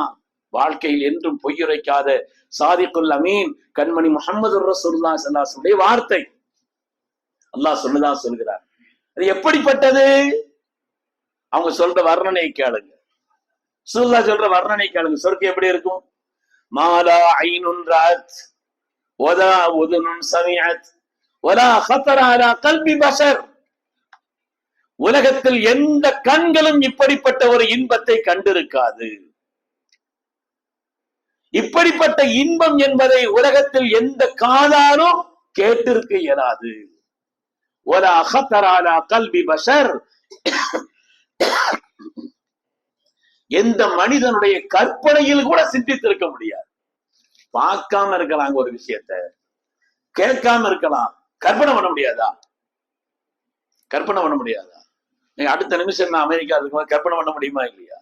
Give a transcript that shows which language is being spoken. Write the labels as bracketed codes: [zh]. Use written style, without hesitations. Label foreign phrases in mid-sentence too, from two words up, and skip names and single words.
[ta] வாழ்க்கையில் என்றும் பொய்யுரைக்காத சாதிக்குல் அமீன் கண்மணி முஹம்மது [ar] رسول الله صلى الله عليه وسلم [ta] வார்த்தை அல்லாஹ் சொன்னதா சொல்கிறார். அது எப்படிப்பட்டது? அவங்க சொல்ற வர்ணனை கேளுங்க. ரசூலுல்லாஹ் சொல்ற வர்ணனை கேளுங்க. சொர்க்கம் எப்படி இருக்கும்? [ar] ما لا عين رأت ولا أذن سمعت ولا خطر على قلب بشر. [ta] உலகத்தில் எந்த கண்களும் இப்படிப்பட்ட ஒரு இன்பத்தை கண்டிருக்காது. இப்படிப்பட்ட இன்பம் என்பதை உலகத்தில் எந்த காதாலும் கேட்டிருக்க இயலாது. [ar] ولا خطر على قلب بشر, [ta] எந்த மனிதனுடைய கற்பனையில் கூட சிந்தித்திருக்க முடியாது. பார்க்காம இருக்கலாம் ஒரு விஷயத்தை, கேட்காம இருக்கலாம், கற்பனை பண்ண முடியாதா? கற்பனை பண்ண முடியாதா? நீங்க அடுத்த நிமிஷம் நான் அமெரிக்கா இருக்கும்போது கற்பனை பண்ண முடியுமா இல்லையா?